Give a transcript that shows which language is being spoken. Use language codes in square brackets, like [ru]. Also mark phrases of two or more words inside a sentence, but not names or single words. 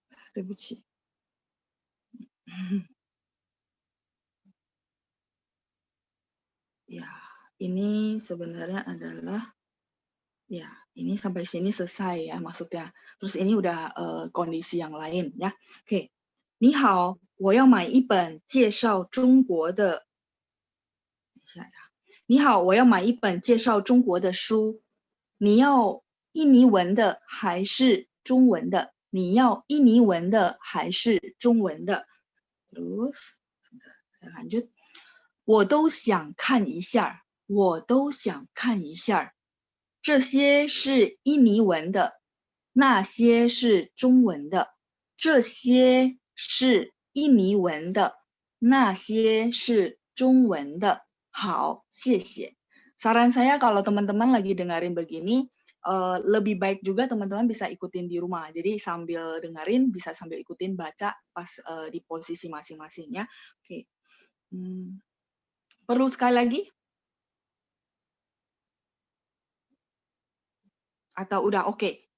[id] 对不起。Ya, ini sebenarnya adalah ya, ini sampai sini selesai ya maksudnya. Terus ini udah kondisi yang lain ya. Oke. [zh] 你好，我要买一本介绍中国的。等一下呀。你好，我要买一本介绍中国的书。你要印尼文的还是中文的？你要印尼文的还是中文的？ [id] Terus, saya lanjut. [zh] 我都想看一下，我都想看一下。这些是印尼文的，那些是中文的。这些是印尼文的，那些是中文的。好，谢谢。 [id] Saran saya kalau teman-teman lagi dengerin begini, lebih baik juga teman-teman bisa ikutin di rumah. Jadi sambil dengerin, bisa sambil ikutin baca pas di posisi masing-masingnya. Oke. Perlu sekali lagi? Atau udah oke?